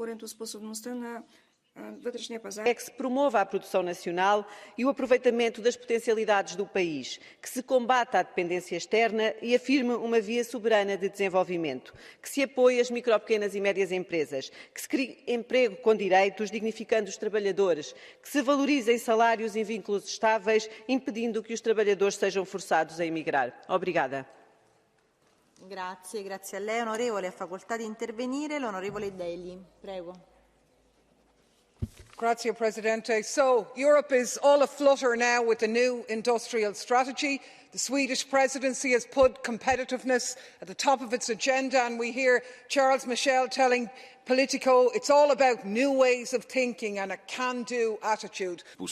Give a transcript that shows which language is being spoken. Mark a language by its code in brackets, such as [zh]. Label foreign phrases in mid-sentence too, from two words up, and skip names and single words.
[pt] É que se promova a produção nacional e o aproveitamento das potencialidades do país, que se combata a dependência externa e afirme uma via soberana de desenvolvimento, que se apoie as micro, pequenas e médias empresas, que se crie emprego com direitos, dignificando os trabalhadores, que se valorizem salários e vínculos estáveis, impedindo que os trabalhadores sejam forçados a emigrar. Obrigada. [it] Grazie, grazie a lei, onorevole. Ha facoltà di intervenire l'onorevole Deli. Prego. Grazie, Presidente. [en] So, Europe is all aflutter now with the new industrial strategy. The Swedish presidency has put competitiveness at the top of its agenda, and we hear Charles Michel telling Politico it's all about new ways of thinking and a can-do attitude.